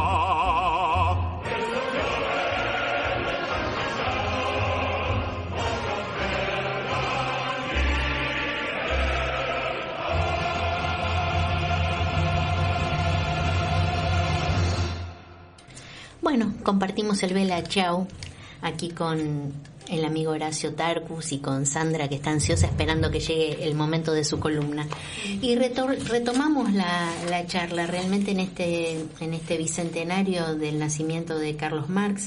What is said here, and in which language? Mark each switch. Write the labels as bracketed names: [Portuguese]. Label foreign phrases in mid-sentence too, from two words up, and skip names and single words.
[Italian] Questo fiore del partigiano morto per la libertà. [Spanish] Bueno, compartimos el Bella Ciao aquí con el amigo Horacio Tarcus y con Sandra, que está ansiosa esperando que llegue el momento de su columna. Y retomamos la charla realmente en este bicentenario del nacimiento de Carlos Marx.